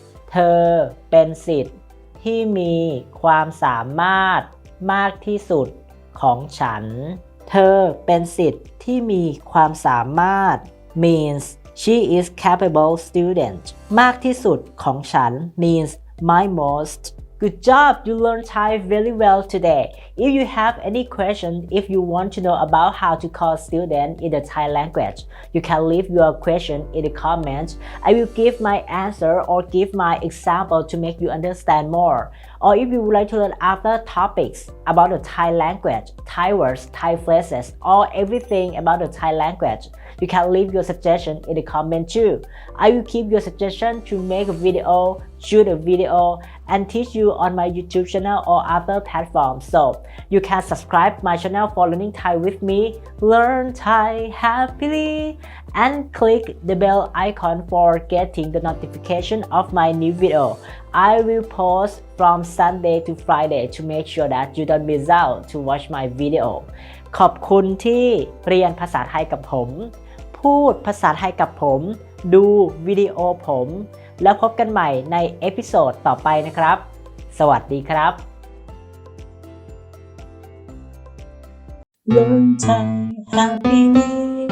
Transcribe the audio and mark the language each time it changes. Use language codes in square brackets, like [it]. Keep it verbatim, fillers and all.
[th] เธอเป็นศิษย์ที่มีความสามารถมากที่สุดของฉันเธอเป็นศิษย์ที่มีความสามารถ [en] means she is capable student [th] มากที่สุดของฉัน [en] means my most Good job, you learned Thai very well today. If you have any question, if you want to know about how to call students in the Thai language, you can leave your question in the comments. I will give my answer or give my example to make you understand more. Or if you would like to learn other topics about the Thai language, Thai words, Thai phrases, or everything about the Thai language, you can leave your suggestion in the comment too. I will keep your suggestion to make a video, shoot a video, and teach you on my YouTube channel or other platforms. So you can subscribe my channel for learning Thai with me, Learn Thai Happily, and click the bell icon for getting the notification of my new video. I will post from Sunday to Friday to make sure that you don't miss out to watch my video. [th] ขอบคุณที่เรียนภาษาไทยกับผม พูดภาษาไทยกับผม ดูวิดีโอผม แล้วพบกันใหม่ในเอพิโซดต่อไปนะครับ สวัสดีครับ Learn Thai Happily